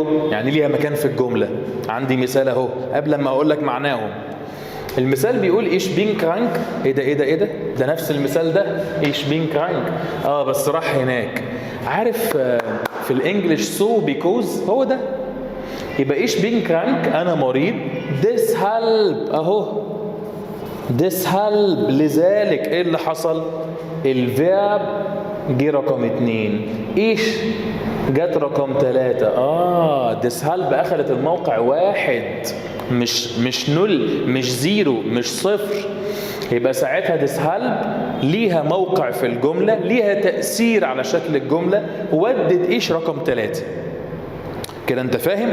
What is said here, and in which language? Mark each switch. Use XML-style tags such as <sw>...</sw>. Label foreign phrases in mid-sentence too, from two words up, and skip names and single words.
<ar>يعني ليها مكان في الجملة. عندي مثال اهو قبل ما اقول لك معناهم. المثال بيقول</ar> <de>ich bin krank.</de> <ar>ايه ده ده نفس المثال ده،</ar> <de>ich bin krank.</de> <ar>بس راح هناك. عارف في الانجليش</ar> <en>so because,</en> <ar>هو ده. يبقى</ar> <de>ich bin krank,</de> <ar>انا مريض. deshalb اهو، deshalb لذلك. ايه اللي حصل؟ الفيرب جه رقم 2، ايش جت رقم 3. deshalb اخذت الموقع 1، مش نل، مش زيرو، مش صفر. يبقى ساعتها deshalb ليها موقع في الجملة، ليها تأثير على شكل الجملة، ودت ايش رقم 3 كده. انت فاهم؟</ar>